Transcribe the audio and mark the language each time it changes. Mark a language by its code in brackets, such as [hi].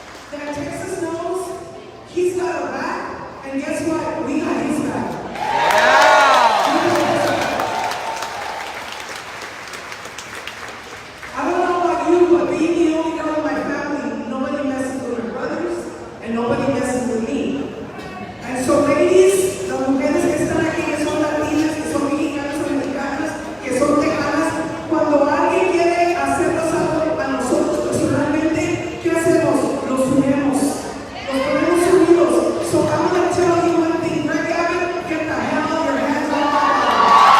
[en] That Texas knows he's got our back, and guess what? We got his back. I don't know about you, but being the only girl in my family, nobody messes with my brothers, and nobody messes with me. And so, ladies, [es] las mujeres que están aquí, que son latinas, que son mexicanas, son mexicanas, que son tejanas, cuando alguien quiere hacernos algo a nosotros personalmente, ¿qué hacemos? Los unimos. Los ponemos unidos. [en] So I'm going to tell you one thing, Greg Abbott, get the hell out of your hands off my body.